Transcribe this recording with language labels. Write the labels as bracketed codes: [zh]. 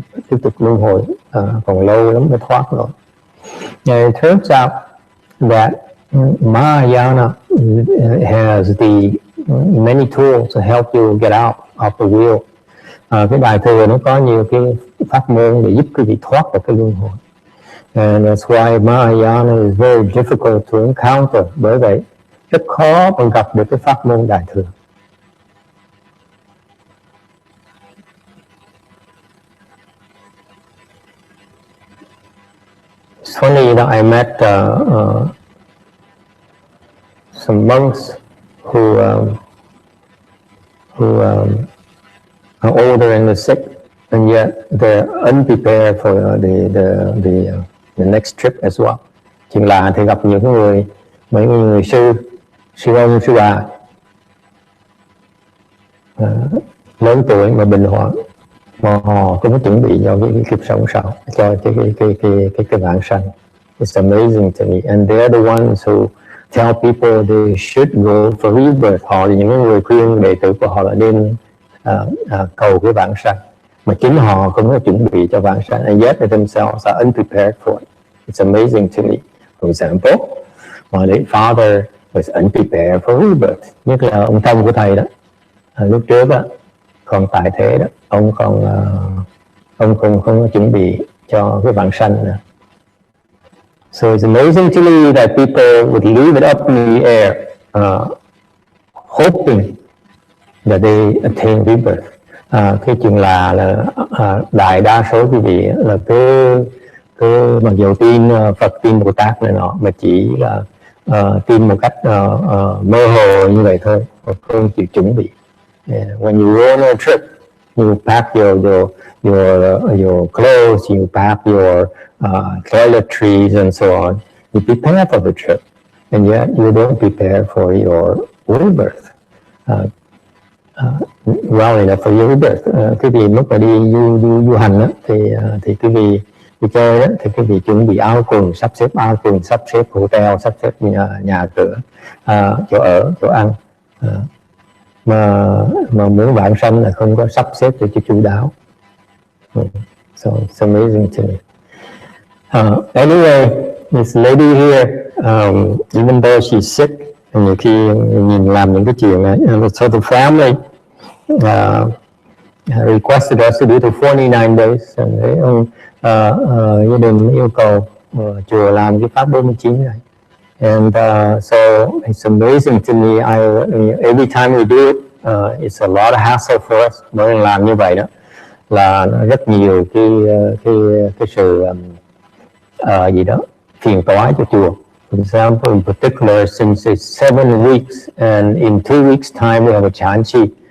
[vi] Tiếp tục luân hồi còn lâu lắm mới thoát rồi. [en] And it turns out that Mahayana has many tools to help you get out of the wheel. [vi] Cái bài thừa nó có nhiều cái pháp môn để giúp quý vị thoát khỏi cái luân hồi. [en] And that's why Mahayana is very difficult to encounter. [vi] Bởi vậy rất khó mà gặp được cái pháp môn đại thừa. [en] It's funny that I met some monks who are older and sick, and yet they're unprepared for the next trip as well. [vi] Chuyện lạ thì gặp những người, mấy người sư ông, sư bà lớn tuổi mà bệnh hoạn, mà họ không có chuẩn bị cho cái kiếp sống sau, cho cái vãng sanh. [en] It's amazing to me, and they're the ones who tell people they should go for rebirth. [vi] Họ là những người khuyên đệ tử của họ là nên cầu cái vãng sanh, mà chính họ không có chuẩn bị cho vãng sanh, [en] and yet they themselves are unprepared for it. It's amazing to me. For example, my late father was unprepared for rebirth. [vi] Nhất là ông Thông của thầy đó, lúc trước đó, còn tại thế đó, ông không có chuẩn bị cho cái vãng sanh nữa. [en] So it's amazing to me that people would leave it up in the air, hoping that they attain rebirth. [vi] Cái chuyện là đại đa số quý vị là cứ mặc dù tin Phật, tin Bồ Tát này nọ, mà chỉ là tin một cách mơ hồ như vậy thôi, không chịu chuẩn bị. [en] When you go on a trip, you pack your clothes, you pack your toiletries and so on. You prepare for the trip, and yet you don't prepare for your rebirth. Well enough for your rebirth. [vi] Quý vị lúc mà đi du hành đó, thì quý vị đi chơi đó, thì quý vị chuẩn bị áo quần, sắp xếp áo quần, sắp xếp hotel, sắp xếp nhà cửa, chỗ ở, chỗ ăn. mà muốn vãng sanh là không có sắp xếp được cho chu đáo. [en] So it's amazing to me. Anyway, this lady here, even though she's sick, [vi] nhiều khi nhìn làm những cái chuyện này, [en] so the family requested us to do it for 49 days, and [vi] gia đình yêu cầu chùa làm cái pháp 49 ngày. [en] And so it's amazing to me. Every time we do it, it's a lot of hassle for us. [vi] Mỗi lần làm như vậy đó là rất nhiều cái sự gì đó phiền toái cho chùa. [en] For example, in particular, since it's 7 weeks, and in 2 weeks' time we have a chanchi.